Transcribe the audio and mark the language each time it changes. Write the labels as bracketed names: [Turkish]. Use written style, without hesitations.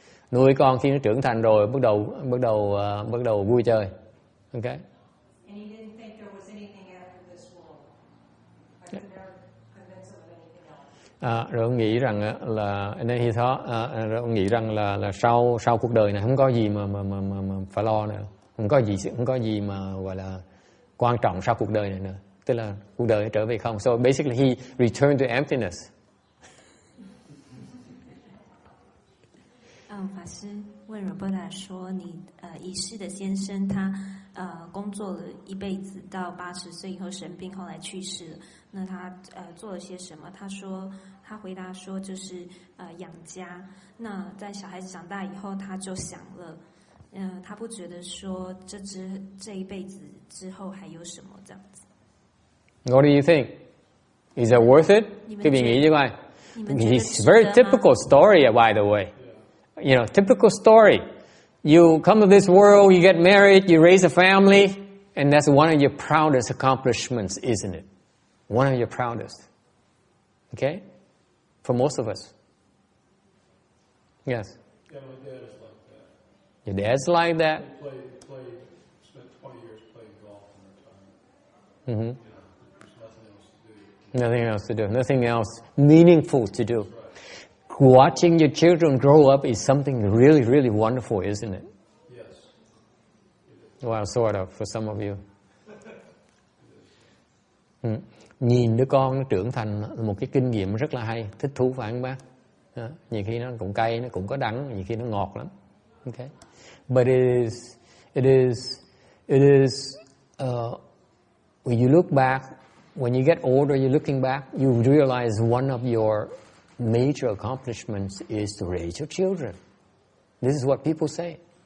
[Vietnamese] Nuôi con khi nó trưởng thành rồi bắt đầu vui chơi. [English] Okay? And he didn't think there was anything after this world. I could never convince him of anything else. [Vietnamese] Rồi ông nghĩ rằng là nên [English] he thought, [Vietnamese] rồi ông nghĩ rằng là sau cuộc đời này không có gì mà phải lo nữa, không có gì mà gọi là quan trọng sau cuộc đời này nữa, tức là cuộc đời trở về không. [English] So basically he returned to emptiness. [Chinese] 法师问 Roberta 说：“你已逝的先生他工作了一辈子，到80岁以后生病，后来去世了。那他做了些什么？” 他回答说就是养家。那在小孩子长大以后，他就想了，他不觉得说这一辈子之后还有什么这样子。 [English] What do you think? Is that worth it? [Vietnamese] Quý vị nghĩ như vậy? [English] It's a very typical story, by the way. You know, typical story. You come to this world, you get married, you raise a family, and that's one of your proudest accomplishments, isn't it? One of your proudest. Okay? For most of us. Yes? Yeah, my dad is like that. Your dad's like that? He spent 20 years playing golf in retirement. Mm-hmm. You know, there's nothing else to do. Nothing else meaningful to do. Watching your children grow up is something really, really wonderful, isn't it? Yes. Well, sort of, for some of you. [Vietnamese] Nhìn đứa con nó trưởng thành là một cái kinh nghiệm rất là hay, thích thú phải không bác? Nhiều khi nó cũng cay, nó cũng có đắng, nhiều khi nó ngọt lắm. [English] Okay. But it is when you look back, when you get older, you're looking back, you realize one of your major accomplishments is to raise your children. This is what people say.